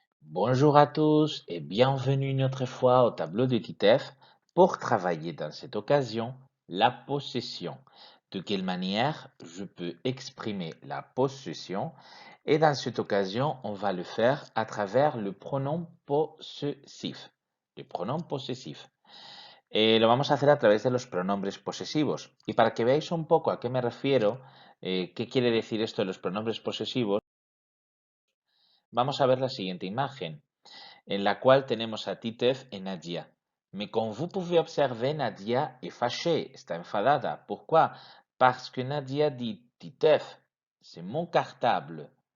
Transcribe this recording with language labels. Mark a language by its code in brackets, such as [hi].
[fr] Bonjour à tous et bienvenue une autre fois au tableau de Titeuf pour travailler dans cette occasion la possession. De quelle manière je peux exprimer la possession? Et dans cette occasion, on va le faire à travers le pronom possessif. Le pronom possessif. [es] Lo vamos a hacer a través de los pronombres posesivos. Y para que veáis un poco a qué me refiero, qué quiere decir esto de los pronombres posesivos, vamos a ver la siguiente imagen, en la cual tenemos a Titeuf et Nadia. [fr] Mais comme vous pouvez observer, Nadia est fâchée, está enfadada. Pourquoi? Parce que Nadia dit Titeuf, c'est mon cartable.